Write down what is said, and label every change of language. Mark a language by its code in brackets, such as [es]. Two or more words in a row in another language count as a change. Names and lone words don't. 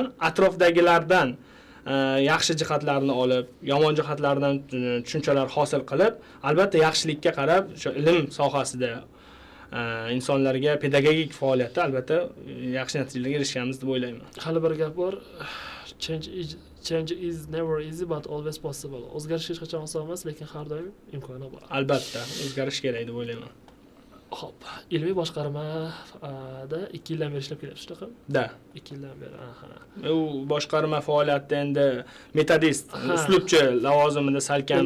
[uz] Atrofdagilardan yaxshi jihatlarni olib, yomon jihatlardan tushunchalar hosil qilib, albatta yaxshilikka qarab, shu ilm sohasida insonlarga pedagogik faoliyatda albatta yaxshi natijalarga erishganmiz deb o'ylayman. Hali bir gap bor. [en] Change is never easy but always possible. [uz] O'zgarish hech qachon oson emas, lekin har doim imkoni bor. Albatta, o'zgarish kerak deb o'ylayman. Xo'p, ilmiy boshqarmada 2 yildan beri ishlab kelyapsiz, to'g'rimi? Da. 2 yildan beri. U boshqarma faoliyatida endi metodist, uslubchi lavozimida salkam.